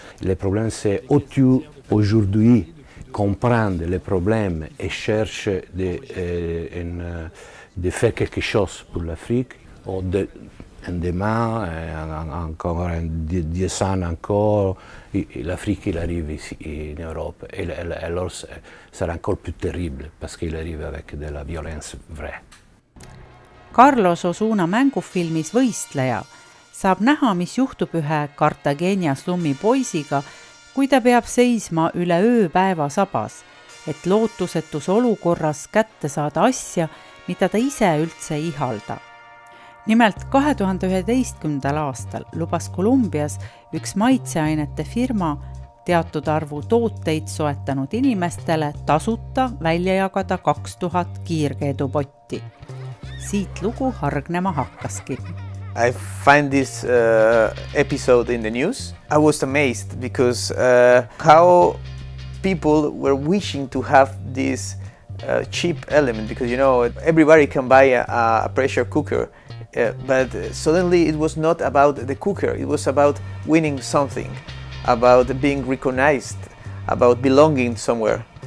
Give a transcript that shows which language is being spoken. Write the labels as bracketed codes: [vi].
[fr] Le problème, c'est aujourd'hui comprendre les problèmes et chercher de faire quelque chose pour l'Afrique, ou demain, encore 10 ans encore, l'Afrique arrive ici en Europe. Et alors, ça sera encore plus terrible parce qu'il arrive avec de la violence vraie. [et] Carlos Osuna mängufilmis Võistleja saab näha, mis juhtub ühe Cartagena slummi poisiga, kui ta peab seisma üle ööpäeva sabas, et lootusetus olukorras kätte saada asja, mida ta ise üldse ei ihalda. Nimelt 2011. aastal lubas Kolumbias üks maitseainete firma teatud arvu tooteid soetanud inimestele tasuta välja jagada 2000 kiirkeedupotti. Siit lugu hargnema hakkaski. [en] I find this episode in the news. I was amazed because how people were wishing to have this cheap element, because you know everybody can buy a pressure cooker, but suddenly it was not about the cooker, it was about winning something, about being recognized, about belonging somewhere.